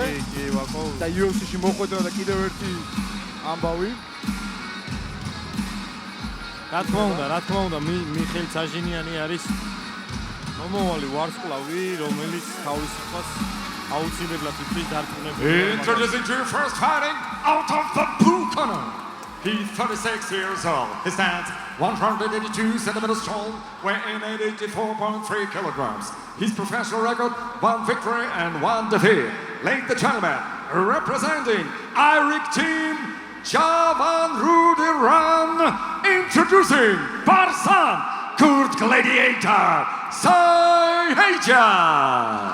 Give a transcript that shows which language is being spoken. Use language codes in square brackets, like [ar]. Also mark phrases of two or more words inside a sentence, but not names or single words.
[ka] კი, ვაკო. და UFC-ში მოხვედრა და კიდევ ერთი ამბავი. რა თქმა უნდა, მიხეილ საჟინიანი არის მომავალი ვარსკვლავი, რომელიც თავის სიტყვას აუცილებლად იწვის დარწმუნებული. [en] Introducing to your first fighting out of the blue corner. He's 36 years old. He stands 182 centimeters tall, weighing 84.3 kilograms. His professional record, 1 victory and 1 defeat. Ladies and gentlemen, representing Eirik team, Javan Rudiran, introducing Barsan Kurd Gladiator Saitan.